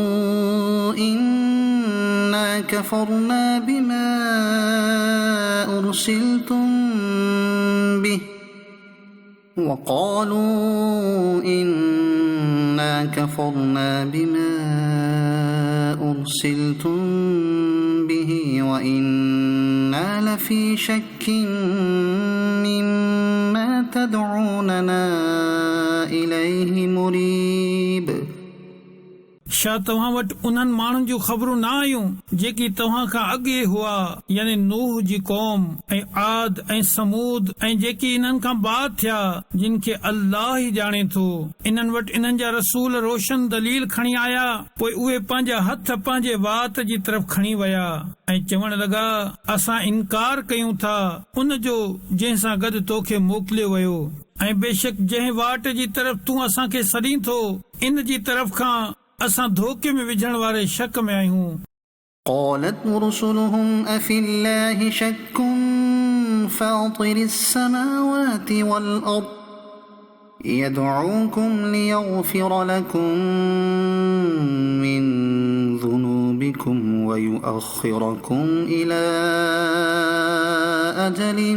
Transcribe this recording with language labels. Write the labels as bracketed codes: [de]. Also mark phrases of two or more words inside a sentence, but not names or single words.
[ar] إنا كفرنا بما أرسلتم به وإنا لفي شك مما تدعوننا إليه مريب [sd] छा तव्हां वटि उन्हनि माण्हुनि जूं ख़बरूं न आयूं जेकी तव्हां खां अॻे हुआ यानी नूह जी क़ौम ऐं आद ऐं समूद ऐं जेकी इन्हनि खां बाद थिया जिन खे अल्लाह ई ॼाणे थो। इन्हनि वटि इन्हनि जा रसूल रोशन दलील खणी आया पोइ उहे पंहिंजा हथ पंहिंजे वात जी तरफ़ खणी विया ऐं चवण लॻा असां इनकार कयूं था उन जो जंहिं सां गॾु तोखे मोकिलियो वियो ऐं बेशक जंहिं वाट जी तरफ़ तूं असांखे सॾीं थो इन जी तरफ़ खां असां धोखे में विझण वारे शक में आहियूं। [ar] قالت رسلهم أفي الله شك فاطر السماوات والأرض يدعوكم ليغفر لكم من ذنوبكم ويؤخركم إلى أجل